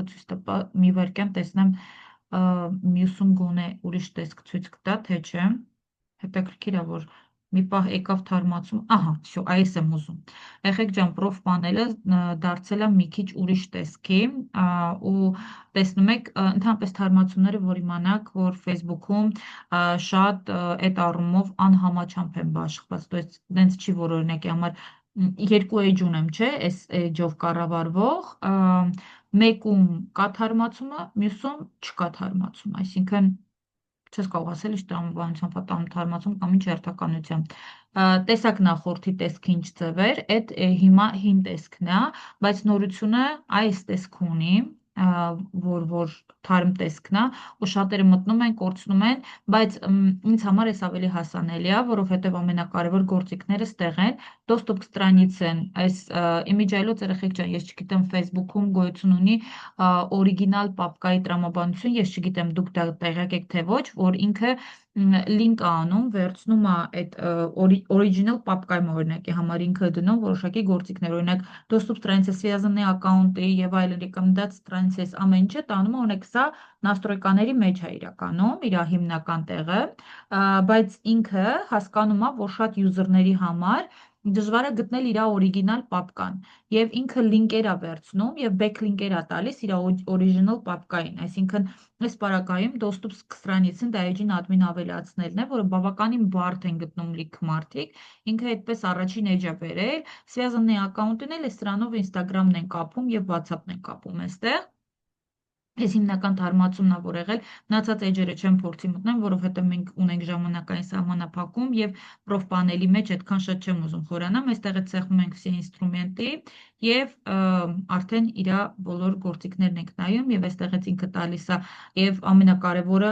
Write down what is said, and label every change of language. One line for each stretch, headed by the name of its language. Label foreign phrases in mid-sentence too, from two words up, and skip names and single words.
Armenian: ցույց տա, մի վարքյան տեսնեմ մյուսում գոնե ուրիշ տեսք ցույց կտա, թե չէ։ Հետաքրքիր է, որ մի պահ եկավ թարմացում, ահա, всё, այս եմ ուզում։ Եղեք ջան, պրոֆ պանելը դարձել է մի քիչ ուրիշ տեսքի ու տեսնում եք ընդհանրապես թարմացումները, որ իմանաք, որ Facebook-ում շատ այդ առումով անհամաչափ են բաշխված,
Russian: то есть
Armenian: դենց չի, որ օրինակի համար երկու էջ ունեմ, չէ, այս էջով կառավարվող, մեկում կա թարմացումը, մյուսում չկա թարմացում, այսինքն չես կարող ասել ինչ տրամաբանությամբ պատահում թարմացում կամ ինչ հերթականությամբ։ Տեսակ նախորդի տեսքը ինչ ձև էր, այդ հիմա հին տեսքն է, բայց նորությունը այս տեսքը ունի, որ թարմ տեսքն է, ու շատերը մտնում են, կորցնում են, բայց ինձ համար էս ավելի հասանելի է, որովհետև ամենակարևոր գործիքները ստեղ են,
Russian: доступ к страницен,
Armenian: այս իմիջայլոց երեխեք ջան, ես չգիտեմ Facebook-ում գոյություն ունի օրիգինալ պապկայի տրամաբանություն, ես չգիտեմ դուք դա տեղյակ եք թե ոչ, որ ինքը link անում, վերցնում է այդ original պապկայում օրինակի համար ինքը դնում որոշակի գործիքներ, օրինակ доступ
Russian: страницы связанные аккаунты
Armenian: եւ այլն
Russian: рекомендация страницы
Armenian: ամեն ինչը տանում է օրինակ սա настройկաների մեջ է իրականում, իր հիմնական տեղը, բայց ինքը հասկանում է, որ շատ յուզերների համար դժվար է գտնել իր օրիգինալ պապկան եւ ինքը լինկեր է վերցնում եւ բեքլինկեր է տալիս իր օրիջինալ պապկային, այսինքն այս պարագայում
Russian: доступ к странице
Armenian: դա էջին admin ավելացնելն է, որը բավականին բարդ են գտնում լիք մարդիկ, ինքը այդպես առաջին էջ է բերել,
Russian: связанные аккаунտն
Armenian: էլ է սրանով Instagram-ն են կապում եւ WhatsApp-ն են կապում այստեղ։ Այս հիմնական թարմացումն ա որ եղել, մնացած էջերը չեմ փորձի մտնել, որովհետև մենք ունենք ժամանակային սահմանափակում եւ պրոֆպանելի մեջ այդքան շատ չեմ ուզում խորանամ, այստեղ է ցեղում ենք все ինստրումենտի եւ արդեն իր բոլոր գործիքներն ենք նայում եւ այստեղից ինքը տալիս է եւ ամենակարևորը,